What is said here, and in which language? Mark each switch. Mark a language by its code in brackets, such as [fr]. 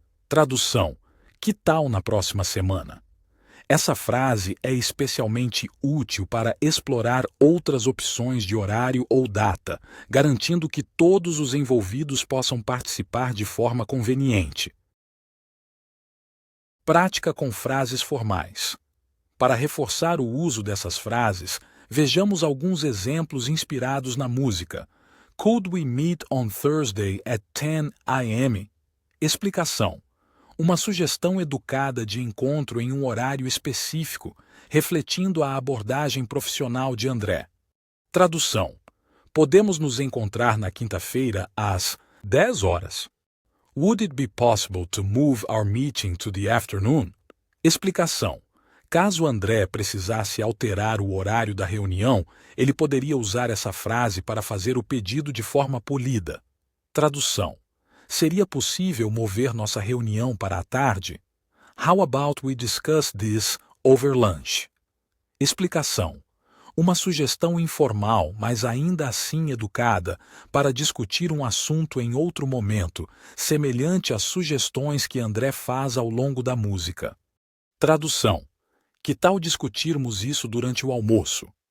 [pt] Tradução: que tal na próxima semana? Essa frase é especialmente útil para explorar outras opções de horário ou data, garantindo que todos os envolvidos possam participar de forma conveniente. Prática com frases formais. Para reforçar o uso dessas frases, vejamos alguns exemplos inspirados na música. [en] Could we meet on Thursday at 10 a.m.? [pt] Explicação: uma sugestão educada de encontro em um horário específico, refletindo a abordagem profissional de André. Tradução: podemos nos encontrar na quinta-feira às 10 horas. [en] Would it be possible to move our meeting to the afternoon? [pt] Explicação: caso André precisasse alterar o horário da reunião, ele poderia usar essa frase para fazer o pedido de forma polida. Tradução: seria possível mover nossa reunião para a tarde? [en] How about we discuss this over lunch? [pt] Explicação: uma sugestão informal, mas ainda assim educada, para discutir um assunto em outro momento, semelhante às sugestões que André faz ao longo da música. Tradução: que tal discutirmos isso durante o almoço?